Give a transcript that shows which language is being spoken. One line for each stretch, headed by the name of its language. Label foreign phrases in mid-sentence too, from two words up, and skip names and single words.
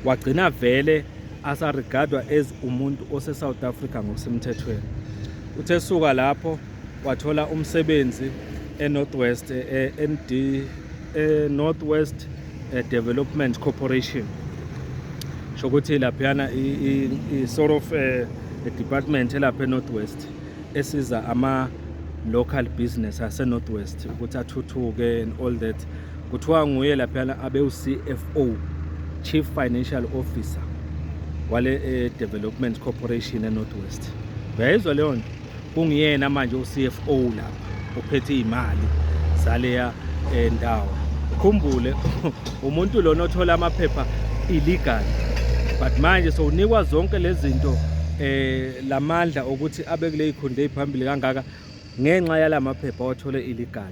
Zulu: wagcina vele asaregadwa as umuntu ose-South Africa ngokusemthethweni. Uthe suka lapho wathola umsebenzi eNorthwest Northwest Development Corporation. Shokuthi laphana
English: sort of a department
Zulu: elapha eNorthwest esiza ama-local business ase-Northwest ukuthi athuthuke
English: and all that.
Zulu: Kuthiwa nguye laphana abe u-CFO,
English: Chief Financial Officer
Zulu: wale Development Corporation eNorthwest. Uyayizwa leyo nto? Kungiyena manje u-CFO lapha uphethe imali zaleya ndawo. Ukhumbule umuntu lona othola amaphepha illegal, but manje so unikwa zonke lezi zinto lamandla ukuthi abe kule ikhunde eziphambili kangaka ngenxa yalamaphepha wathole illegal.